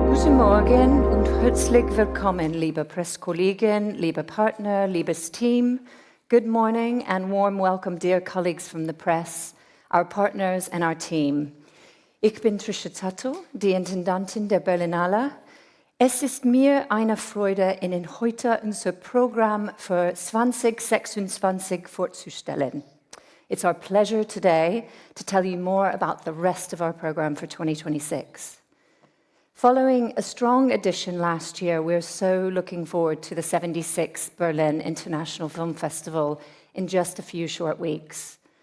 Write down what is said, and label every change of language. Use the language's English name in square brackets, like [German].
[German] Morgen und herzlich willkommen, liebe Presskollegen, liebe Partner, liebes Team. [English] Good morning and warm welcome, dear colleagues from the press, our partners and our team. [German] Ich bin Trisha Tattel, die Intendantin der Berlinale. Es ist mir eine Freude, Ihnen heute unser Programm für 2026 vorzustellen. [English] It's our pleasure today to tell you more about the rest of our program for 2026. Following a strong edition last year, we're so looking forward to the 76th Berlin International Film Festival in just a few short weeks.